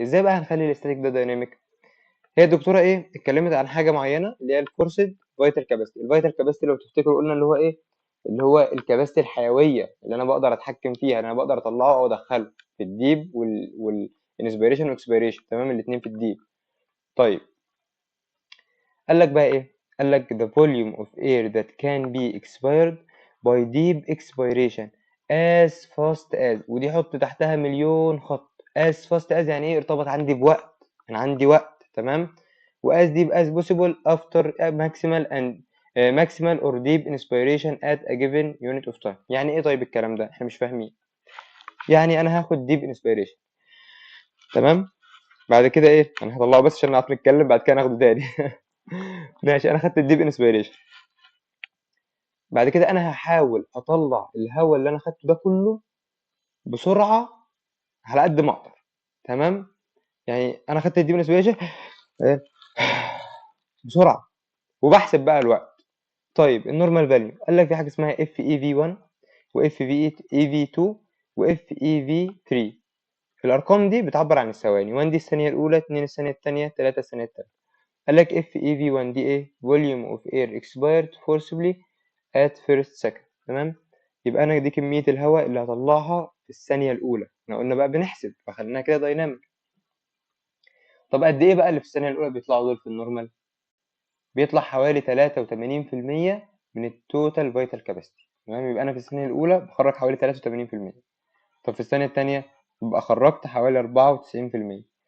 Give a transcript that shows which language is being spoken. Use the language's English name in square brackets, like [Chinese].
[Arabic] ازاي بقى هنخلي الاستاتيك ده دايناميك؟ هي الدكتوره ايه اتكلمت عن حاجه معينه اللي هي الفورسد فيتال كاباسيتي. الفيتال كاباسيتي لو تفتكروا قلنا اللي هو ايه، اللي هو الكباسيتي الحيويه اللي انا بقدر اتحكم فيها، انا بقدر اطلعه او ادخله في الديب والانسبيريشن واكسبيريشن. تمام، الاثنين في الديب. طيب قال لك بقى ايه، قال لك [English] the volume of air that can be expired by deep expiration as fast as، [Arabic] ودي حط تحتها مليون خط. [English] as fast as [Arabic] يعني ايه؟ ارتبط عندي بوقت، انا عندي وقت. تمام، و [English] as deep as possible after maximal and maximal or deep inspiration at a given unit of time. [Arabic] يعني ايه طيب الكلام ده؟ احنا مش فاهمين. يعني انا هاخد [English] deep inspiration. [Arabic] تمام، بعد كده ايه، انا هطلعه بس عشان نعرف نتكلم، بعد كده ناخده تاني. ماشي، انا خدت الديب انسبيريشن. بعد كده انا هحاول اطلع الهواء اللي انا خدته ده كله بسرعه على قد ما اقدر. تمام، يعني انا خدت الديب انسبيريشن بسرعه، وبحسب بقى الوقت. طيب النورمال فاليو، قال لك في حاجه اسمها اف اي في 1 واف اي في 2 واف اي في 3. الارقام دي بتعبر عن الثواني، 1 دي الثانيه الاولى، 2 الثانيه الثانيه، 3 الثانيه الثالثه. قال لك اف اي في 1 دي ايه؟ [English] volume of air expired forcibly at first second. [Arabic] تمام، يبقى انا دي كميه الهواء اللي هطلعها في الثانيه الاولى. احنا قلنا بقى بنحسب فخليناها كده دايناميك. طب قد ايه بقى اللي في الثانيه الاولى بيطلعوا دول في النورمال؟ بيطلع حوالي 83% من التوتال فيتال كاباسيتي. تمام، يبقى انا في الثانيه الاولى بخرج حوالي 83%. طب في الثانيه الثانيه ببقى خرجت حوالي 94%.